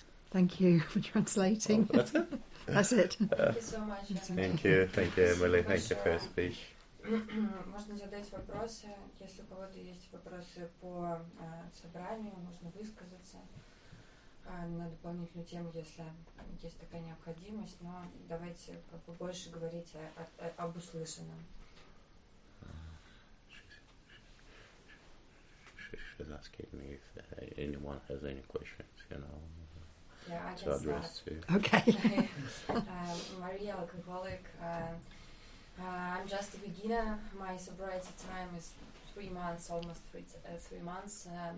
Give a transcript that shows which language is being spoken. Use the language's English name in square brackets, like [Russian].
[English] Thank you for translating. Oh, that's it? That's it. Thank you so much. Thank you, Emily. Thank you for your speech. [Russian] Можно задать вопросы. Если у кого-то есть вопросы по собранию, можно высказаться на дополнительную тему, если есть такая необходимость. Но давайте побольше говорить об услышанном. [English] She's asking me if anyone has any questions, you know. Yeah, I can start. Okay. Maria, alcoholic. I'm just a beginner. My sobriety time is 3 months, almost 3 months.